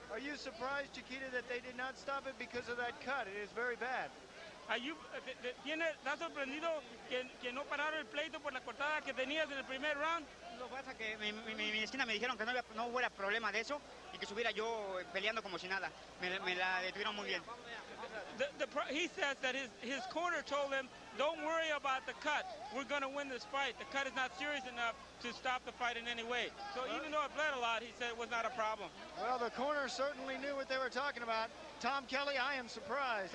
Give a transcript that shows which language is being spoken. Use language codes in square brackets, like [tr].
[en] Are you surprised, Chiquita, that they did not stop it because of that cut? It is very bad. [es] ¿Estás sorprendido que no pararon el pleito por la cortada que tenías en el primer round? Lo que pasa es que mi esquina me dijeron que no hubiera problema de eso y que estuviera yo peleando como si nada. Me la detuvieron muy bien. [en] He says that his corner told him, don't worry about the cut. We're going to win this fight. The cut is not serious enough to stop the fight in any way. So even though it bled a lot, he said it was not a problem. Well, the corner certainly knew what they were talking about. Tom Kelly, I am surprised.